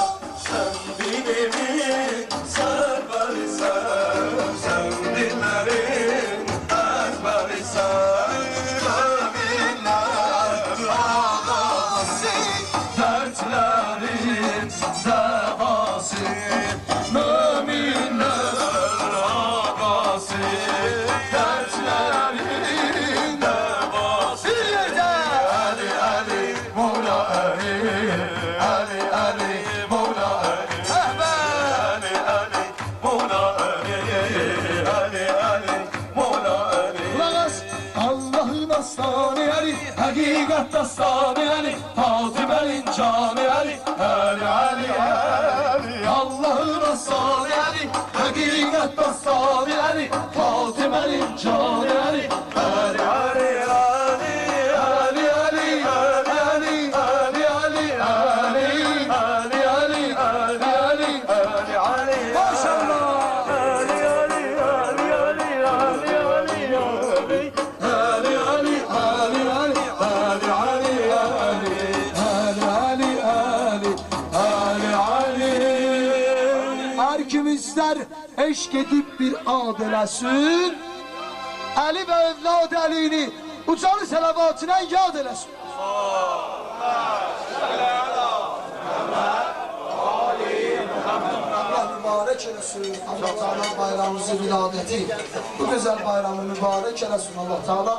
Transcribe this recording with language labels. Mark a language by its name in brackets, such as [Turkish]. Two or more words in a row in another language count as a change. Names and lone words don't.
[Turkish] Sen dilini seversen, sen dilleri ezbersen, müminler ağası, dertlerin devası, müminler ağası, dertlerin devası. Ali, Ali, Mola Ali, Ali, Ali, Mola Ali, Ali, Ali, Mola Ali, Ali, Ali, Mola Ali. Allah'ın aslanı Ali, hakikat aslanı Ali, Fatime'nin canı Ali, Ali, Ali, Ali. Allah'ın aslanı Ali, hakikat aslanı Ali, Fatime'nin canı Ali, Ali, Ali, Ali, Ali, Ali, Ali, Ali, Ali, Ali, Ali, Ali, Ali, Ali. Maşallah. Ali, Ali, Ali, Ali, Ali, Ali, Ali. Ali, Ali, Ali, Ali, Ali, Ali, Ali, Ali, Ali, Ali. [Azerbaijani] Her kim ister eşk edip bir ad eləsin, Ali ve evlad Ali'ni ucalı selavatına yad eləsin. Allah mübarek eləsin. Allah Teala bayramımızı viladeti, bu güzel bayramı mübarek eləsin Allah Teala.